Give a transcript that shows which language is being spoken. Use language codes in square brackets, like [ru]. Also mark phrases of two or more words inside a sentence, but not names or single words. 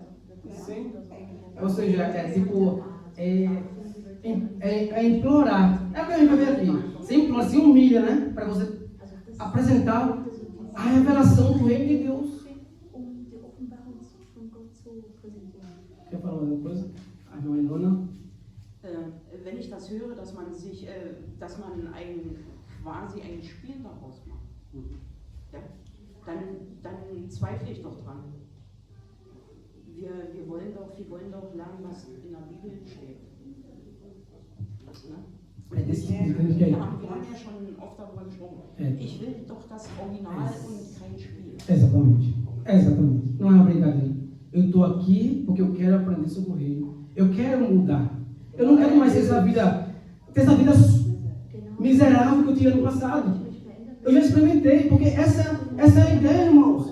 [pt] Sim. Ou seja, implorar. É o que a gente vai ver aqui. Você implora, se humilha, né? Para você apresentar a revelação do reino de Deus. Quer falar alguma coisa? A irmã Ilona? [de] Wenn ich das höre, dass man quasi ein Spiel daraus macht, ja, dann zweifle ich doch dran. Wir wollen doch lernen, was in der Bibel steht. Ne? Wir haben ja schon oft darüber gesprochen. Ich will doch das Original und kein Spiel. [pt] Exatamente. Não é uma brincadeira. Eu estou aqui porque eu quero aprender sobre o reino. Eu quero mudar. Eu não quero mais ter essa vida miserável que eu tinha no passado. Eu já experimentei, porque essa é a ideia, irmãos.